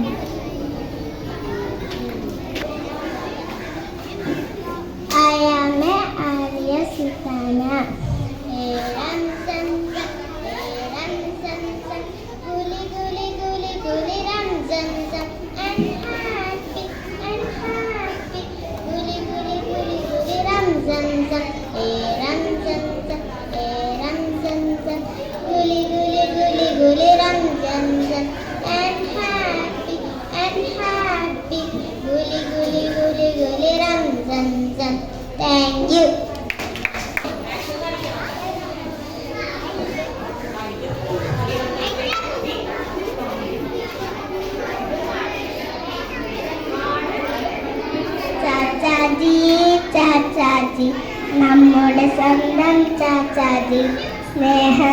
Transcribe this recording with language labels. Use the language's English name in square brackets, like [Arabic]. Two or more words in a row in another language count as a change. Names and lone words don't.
[English] I am a Arya Sitana. Guli guli guli guli ram zam zam and happy guli guli guli guli ram zam zam ram zam zam guli guli guli guli ram zam zam and happy guli guli guli guli ram zam zam. Thank you. [Malayalam] ചാച്ചാജി ചാച്ചാജി നമ്മുടെ സ്വന്തം ചാച്ചാജി സ്നേഹം